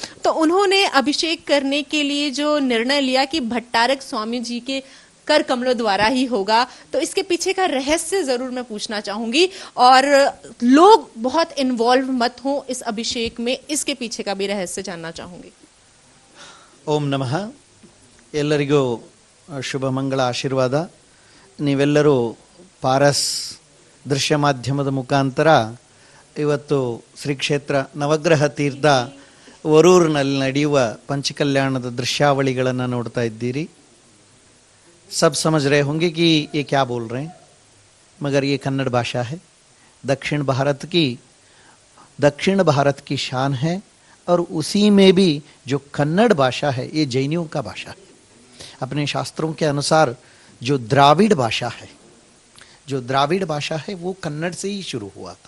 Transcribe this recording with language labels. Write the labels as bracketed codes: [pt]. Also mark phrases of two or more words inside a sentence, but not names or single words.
[hi] तो उन्होंने अभिषेक करने के लिए जो निर्णय लिया कि भट्टारक स्वामी जी के कर कमलों द्वारा ही होगा, तो इसके पीछे का रहस्य जरूर मैं पूछना चाहूंगी, और लोग बहुत इन्वॉल्व मत हो इस अभिषेक में, इसके पीछे का भी रहस्य जानना चाहूंगी। [kn] ಓಂ ನಮಃ. ಎಲ್ಲರಿಗೂ ಶುಭ ಮಂಗಳ ಆಶೀರ್ವಾದ. ನೀವೆಲ್ಲರೂ ಪಾರಸ್ ದೃಶ್ಯ ಮಾಧ್ಯಮದ ಮುಖಾಂತರ ಇವತ್ತು ಶ್ರೀ ಕ್ಷೇತ್ರ ನವಗ್ರಹ ತೀರ್ಥ ವರೂರಿನಲ್ಲಿ ನಡೆಯುವ ಪಂಚಕಲ್ಯಾಣದ ದೃಶ್ಯಾವಳಿಗಳನ್ನು ನೋಡ್ತಾ ಇದ್ದೀರಿ. [hi] सब समझ रहे होंगे कि ये क्या बोल रहे हैं, मगर ये कन्नड़ भाषा है, दक्षिण भारत की शान है, और उसी में भी जो कन्नड़ भाषा है ये जैनियों का भाषा है. अपने शास्त्रों के अनुसार जो द्राविड़ भाषा है वो कन्नड़ से ही शुरू हुआ था.